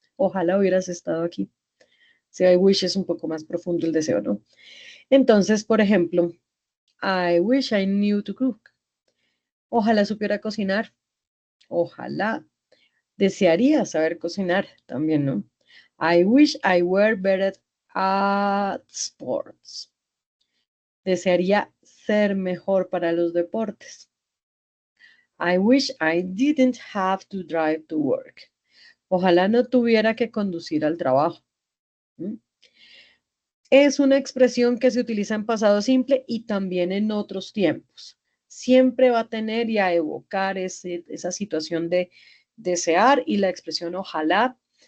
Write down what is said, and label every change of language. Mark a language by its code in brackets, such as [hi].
[es] Ojalá hubieras estado aquí. Si I wish es un poco más profundo el deseo, ¿no? Entonces, por ejemplo, [en] I wish I knew to cook. [es] Ojalá supiera cocinar. Ojalá desearía saber cocinar también, ¿no? [en] I wish I were better at sports. [es] Desearía ser mejor para los deportes. [en] I wish I didn't have to drive to work. [es] Ojalá no tuviera que conducir al trabajo. Es una expresión que se utiliza en pasado simple y también en otros tiempos. Siempre va a tener y a evocar esa situación de desear y la expresión ojalá.